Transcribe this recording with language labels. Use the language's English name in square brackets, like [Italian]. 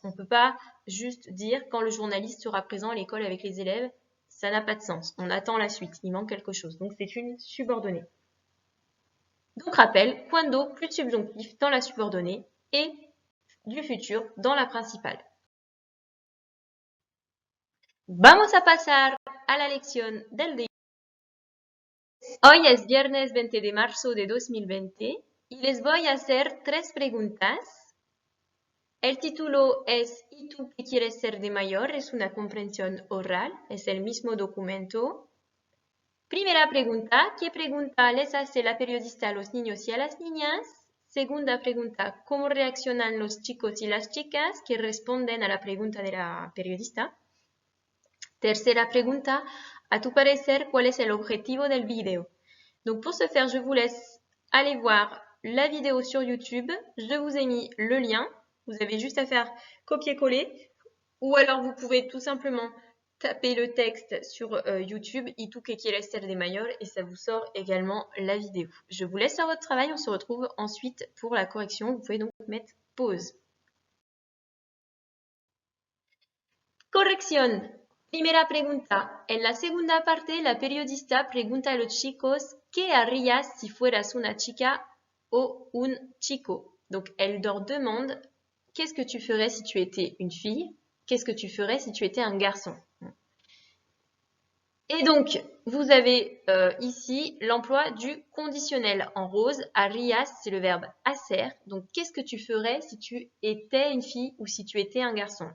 [French] On ne peut pas juste dire quand le journaliste sera présent à l'école avec les élèves, ça n'a pas de sens. On attend la suite. Il manque quelque chose. Donc, c'est une subordonnée. Donc, rappel, cuando, plus de subjonctif dans la subordonnée et du futur dans la principale. [Spanish] Vamos a pasar a la lección del día. Hoy es viernes 20 de marzo de 2020 y les voy a hacer 3 preguntas. El título es ¿Y tú qué quieres ser de mayor? Es una comprensión oral, es el mismo documento. Primera pregunta, ¿qué pregunta les hace la periodista a los niños y a las niñas? Segunda pregunta, ¿cómo reaccionan los chicos y las chicas que responden a la pregunta de la periodista? Tercera pregunta, à tu parecer, ¿cuál es el objetivo del vidéo? [French] Donc pour ce faire, je vous laisse aller voir la vidéo sur YouTube. Je vous ai mis le lien. Vous avez juste à faire copier-coller. Ou alors vous pouvez tout simplement taper le texte sur YouTube, [Spanish] ¿Y tú qué quieres ser de mayor? [French] Et ça vous sort également la vidéo. Je vous laisse faire votre travail. On se retrouve ensuite pour la correction. Vous pouvez donc mettre pause. [Spanish] Corrección. Primera pregunta. En la segunda parte, la periodista pregunta a los chicos ¿qué harías si fueras una chica o un chico. [French] Donc, elle leur demande qu'est-ce que tu ferais si tu étais une fille? Qu'est-ce que tu ferais si tu étais un garçon? Et donc, vous avez ici l'emploi du conditionnel en rose. Arias, c'est le verbe hacer. Donc, qu'est-ce que tu ferais si tu étais une fille ou si tu étais un garçon?